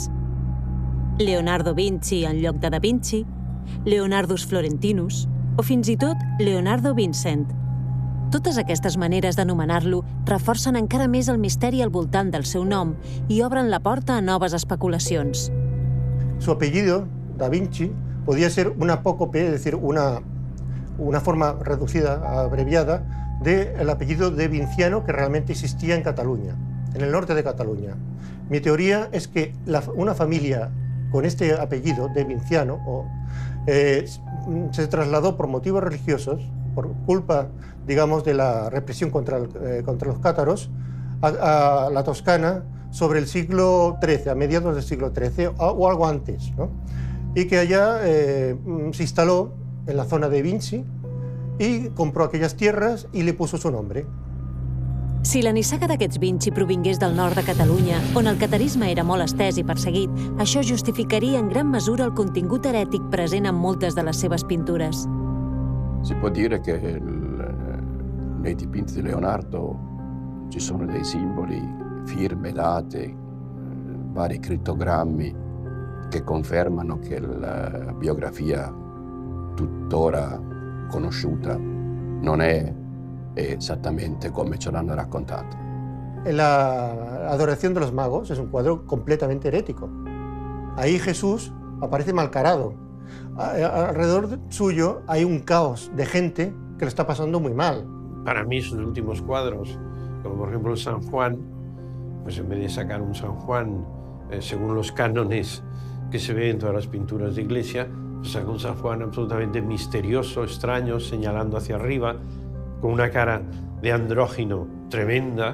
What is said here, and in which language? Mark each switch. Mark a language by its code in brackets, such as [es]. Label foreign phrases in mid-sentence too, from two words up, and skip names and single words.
[ca] Leonardo Vinci en lloc de Da Vinci, Leonardus Florentinus o fins i tot Leonardo Vincent. Totes aquestes maneres d'anomenar-lo reforcen encara més el misteri al voltant del seu nom i obren la porta a noves especulacions. [es] Su apellido, Da Vinci, podía ser una apócope, es decir, una forma reducida, abreviada, del apellido de Vinciano que realmente existía en Cataluña, en el norte de Cataluña. Mi teoría es que una familia con este apellido de Vinciano se trasladó por motivos religiosos, por culpa, digamos, de la represión contra los cátaros, a la Toscana sobre el siglo XIII, a mediados del siglo XIII o algo antes, ¿no? Y que allá se instaló en la zona de Vinci y compró aquellas tierras y le puso su nombre. [ca] Si la nissaga d'aquests Vinci provingués del nord de Catalunya, on el catarisme era molt estès i perseguit, això justificaria en gran mesura el contingut erètic present en moltes de les seves pintures. [it] Si può dire che nei dipinti di Leonardo ci sono dei simboli, firme, date, vari crittogrammi che confermano che la biografia tuttora conosciuta non è exactamente come ce l'hanno raccontato. [es] La adoración de los magos es un cuadro completamente herético. Ahí Jesús aparece malcarado. Alrededor suyo hay un caos de gente que lo está pasando muy mal. Para mí sus últimos cuadros, como por ejemplo el San Juan, pues en vez de sacar un San Juan según los cánones que se ven en todas las pinturas de iglesia, pues saca un San Juan absolutamente misterioso, extraño, señalando hacia arriba, con una cara de andrógino tremenda.